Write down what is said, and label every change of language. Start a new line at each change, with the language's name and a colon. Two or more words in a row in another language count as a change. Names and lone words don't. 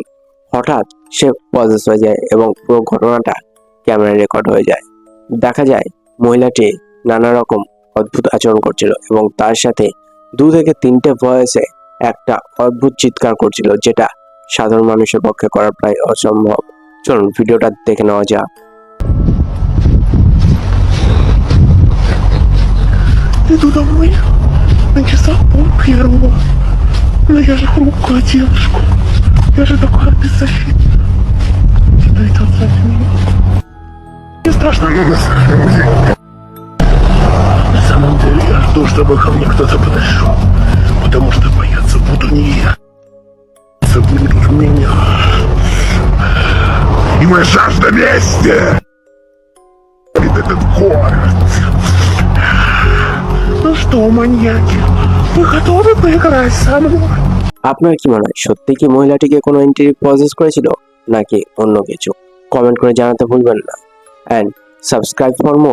Bangla: হঠাৎ সে পজেস হয়ে যায় এবং পুরো ঘটনাটা ক্যামেরায় রেকর্ড হয়ে যায়। দেখা যায় মহিলাটি নানা রকম অদ্ভুত আচরণ করছিল এবং তার সাথে 2 থেকে 3টে ভয়েসে একটা অদ্ভুত চিৎকার করছিল, যেটা সাধারণ মানুষের পক্ষে করা প্রায় অসম্ভব। চলুন ভিডিওটা দেখে নেওয়া যাক।
Russian: Иду домой, на часах 1:30. Но я же хрупкая девушка. Я же такая беззащитная. Тебя это отзовет меня. Мне страшно, но на самом деле. На самом деле я жду, чтобы ко мне кто-то подошел. Потому что бояться буду не я. Бояться будут меня. И моя жажда мести. Этот город. Ну что, маньяки, вы готовы поиграть со мной?
Bangla: আপনার কি মনে হয় সত্যি কি মহিলাটিকে কোনো এন্ট্রি প্রসেস করেছিল নাকি অন্য কিছু? কমেন্ট করে জানাতে ভুলবেন না।
English: and subscribe for more.